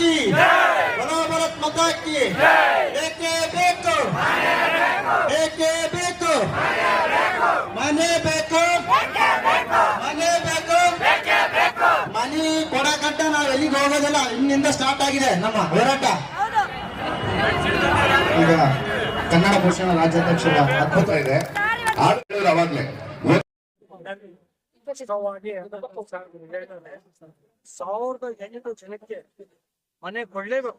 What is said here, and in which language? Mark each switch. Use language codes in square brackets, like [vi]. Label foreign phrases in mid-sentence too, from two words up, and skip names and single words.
[hi] बोलो भारत माता की [kn] ಬೇಕೆ ಬೇಕು ಬೇಕೆ ಬೇಕು ಮನೆ ಬೇಕು ಮನೆ ಬೇಕು ಮನಿ ಕೊಡಕಂತ ನಾವ್ ಎಲ್ಲಿಗೆ ಹೋಗೋದಿಲ್ಲ. ಇನ್ನಿಂದ ಸ್ಟಾರ್ಟ್ ಆಗಿದೆ ನಮ್ಮ ಹೋರಾಟ. ಈಗ ಕನ್ನಡ ಭೂಷಣ ರಾಜ್ಯಾಧ್ಯಕ್ಷರ ಅದ್ಭುತ ಇದೆ ಅವಾಗ್ಲೇ 1800 ಜನಕ್ಕೆ ಮನೆ ಕೊಡ್ಲೇಬೇಕು.